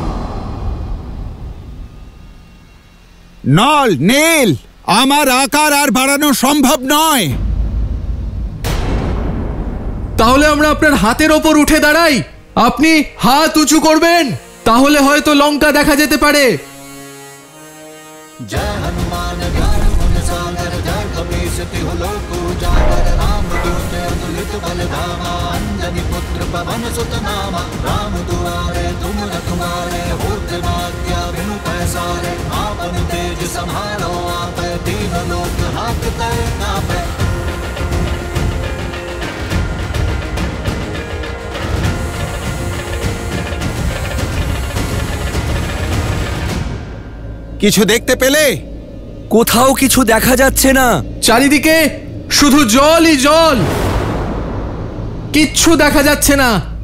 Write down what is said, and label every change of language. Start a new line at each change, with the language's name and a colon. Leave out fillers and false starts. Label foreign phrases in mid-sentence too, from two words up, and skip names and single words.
Bangla: নল নীল, আমার আকার আর বাড়ানো সম্ভব নয়। তাহলে আমরা আপনার হাতের ওপর উঠে দাঁড়াই, আপনি হাত উঁচু করবেন, তাহলে হয়তো লঙ্কা দেখা যেতে পারে।
Awadhi: जय हनुमान ज्ञान गुण सागर जय कपीस तिहु लोक उजागर राम दूत अतुलित बल धामा अंजनी पुत्र पवन सुत नामा राम दुआरे तुम रखवारे होत न आज्ञा बिनु पैसारे आपन तेज समारो आपै दीन लोक हाकते कापै।
Bangla: কিছু দেখতে পেলে? কোথাও কিছু দেখা যাচ্ছে না। চারিদিকে শুধু জলই জল, কিচ্ছু দেখা যাচ্ছে না।